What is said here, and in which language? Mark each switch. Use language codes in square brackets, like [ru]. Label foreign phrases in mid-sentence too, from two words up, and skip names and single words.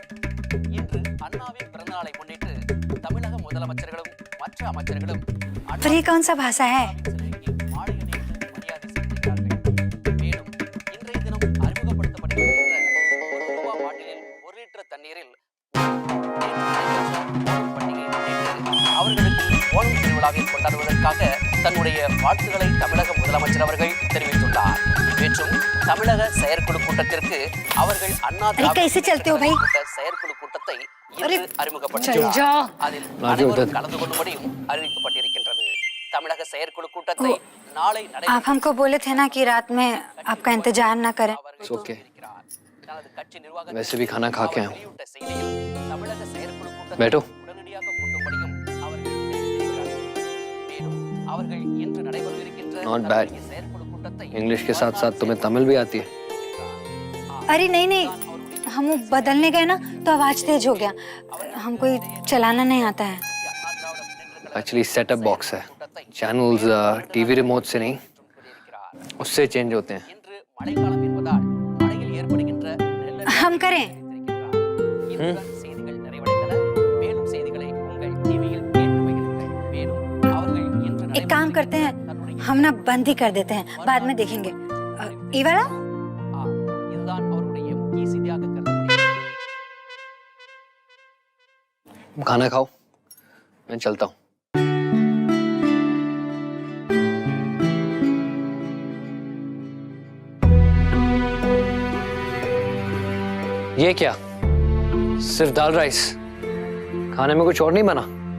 [ta] இன்று அண்ணாவின் பிறந்தநாளை முன்னிட்டு தமிழக முதலமைச்சர்களும் மற்ற அமைச்சர்களும் [hi] फ्री कौन सा भाषा है? [ta] மாலை அணிவித்து மரியாதை செலுத்துகிறார்கள். மேலும் இன்றைய தினம் அறிமுகப்படுத்தப்பட்டிருக்கின்ற ₹1 பாட்டிலில் 1 லிட்டர் தண்ணீரில் பண்டிகையை முன்னிட்டு அவர்களுக்கு ஓணம் திருவிழாவை கொண்டாடுவதற்காக தன்னுடைய வாழ்த்துக்களை தமிழக முதலமைச்சர் அவர்கள் தெரிவித்துள்ளார். மற்றும் தமிழக செயற்குழு கூட்டத்திற்கு அவர்கள் அண்ணா செயற்குழு கூட்டத்தை இன்று அறிமுகப்படுத்தியுள்ளார். அதில் அனைவரும் கலந்து கொள்ளும்படியும் அறிவிக்கப்பட்டிருக்கின்றது. தமிழக செயற்குழு கூட்டத்தை நாளை [hi] आप हमको बोले थे ना कि रात में आपका इंतजार ना करें। ओके, वैसे भी खाना खा के आऊं। [ta] தமிழக செயற்குழு கூட்டத்தை [hi] बैठो। [ta] உடனடியாக கூட்டும்படியும் அவர்கள் தெரிவித்திருக்கிறார்கள். மேலும் அவர்கள் இன்று நடைபெறவிருக்கின்ற [en] Not bad. [ta] செயற்குழு கூட்டத்தை [hi] इंग्लिश के साथ साथ तुम्हें तमिल भी आती है? अरे नहीं नहीं, हम वो बदलने गए ना तो आवाज तेज हो गया। हमको ये चलाना नहीं आता है। [en] actually setup box [hi] है, [en] channels TV remote [hi] से नहीं, उससे चेंज होते हैं। [ta] இன்று மழைக்காலம் என்பதால் மழையில் ஏற்படுகின்ற நிலநடுக்க [hi] हम करें। [ta] இத்துடன் செய்திகள் நிறைவடைந்தன. மேலும் செய்திகளை உங்கள் டிவியில் கேட்டு மகிழுங்கள். மேலும் அவர்கள் இன்று [hi] एक काम करते हैं, हम ना बंद ही कर देते हैं, बाद में देखेंगे। ये वाला [ta] இதுதான் அவருடைய முக்கிய செய்தியாக கருதப்படுகிறது. [hi] खाना खाओ, मैं चलता हूँ। ये क्या, सिर्फ दाल राइस? खाने में कुछ और नहीं बना?